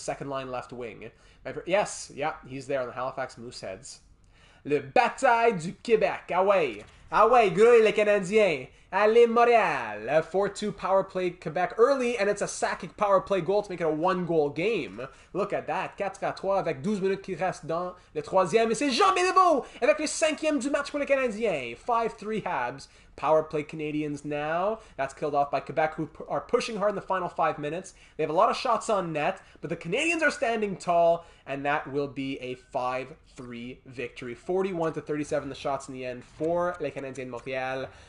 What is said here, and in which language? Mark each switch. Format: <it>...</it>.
<en>Second line left wing. Yes, yeah, he's there on the Halifax Mooseheads.</en> <fr>Le Bataille du Québec.</fr> <en>Away. Away,</en> <fr>gros les Canadiens. Allez, Montréal.</fr> <en>4-2 power play Quebec early, and it's a Sakic power play goal to make it a 1-goal game. Look at that.</en> <fr>4-3 avec 12 minutes qui restent dans le troisième. Et c'est Jean Beliveau avec le 5e du match pour les Canadiens.</fr> <en>5-3 Habs. Power play Canadiens now. That's killed off by Quebec, who are pushing hard in the final 5 minutes. They have a lot of shots on net, but the Canadiens are standing tall, and that will be a 5-3 victory. 41-37 the shots in the end for les Canadiens de Montréal.</en>